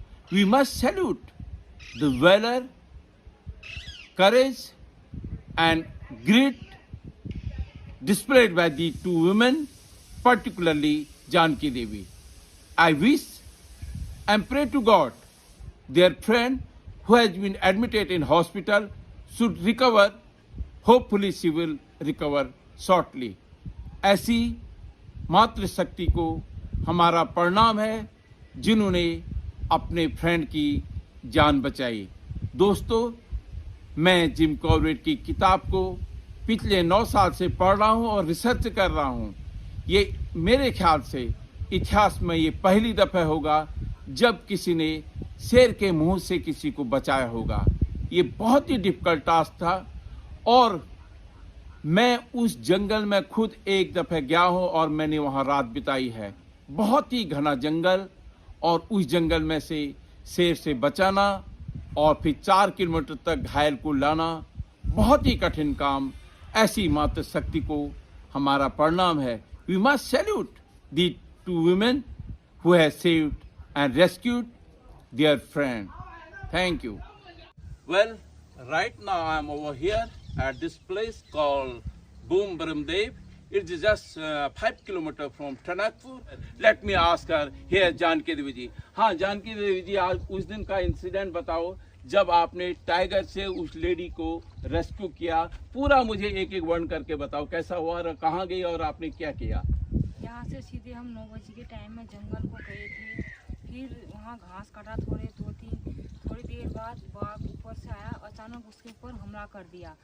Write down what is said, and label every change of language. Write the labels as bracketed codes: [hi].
[en] We must salute the valor, courage and grit displayed by the two women, particularly Janki Devi. I wish and pray to God their friend who has been admitted in hospital should recover. Hopefully she will recover shortly. [hi] ऐसी मातृशक्ति को हमारा प्रणाम है जिन्होंने अपने friend की जान बचाई. दोस्तों, मैं जिम कॉर्बेट की किताब को पिछले 9 साल से पढ़ रहा हूं और रिसर्च कर रहा हूं. ये मेरे ख्याल से इतिहास में ये पहली दफा होगा जब किसी ने शेर के मुंह से किसी को बचाया होगा. ये बहुत ही डिफिकल्ट टास्क था और मैं उस जंगल में खुद एक दफा गया हूं और मैंने वहां रात बिताई है. बहुत ही घना जंगल और उस जंगल में से शेर से बचाना और फिर 4 किलोमीटर तक घायल को लाना बहुत ही कठिन काम. ऐसी मातृशक्ति को हमारा प्रणाम है. [en] We must salute the two women who have saved and rescued their friend. Thank you. Well, right now I am over here at this place called Boom Baramdev. It is just 5 kilometers from Tanakpur. Let me ask her here, Janki Devi ji. [hi] हाँ, जानकी देवी जी, आज उस दिन का incident बताओ जब आपने tiger से उस लेडी को रेस्क्यू किया. पूरा मुझे एक एक वर्णन करके बताओ, कैसा हुआ और कहाँ गई और आपने क्या किया. यहाँ से सीधे हम 9 बजे के टाइम में जंगल को गए थे. फिर वहाँ घास काटा थोड़ी देर बाद बाघ ऊपर से आया, अचानक उसके ऊपर हमला कर दिया.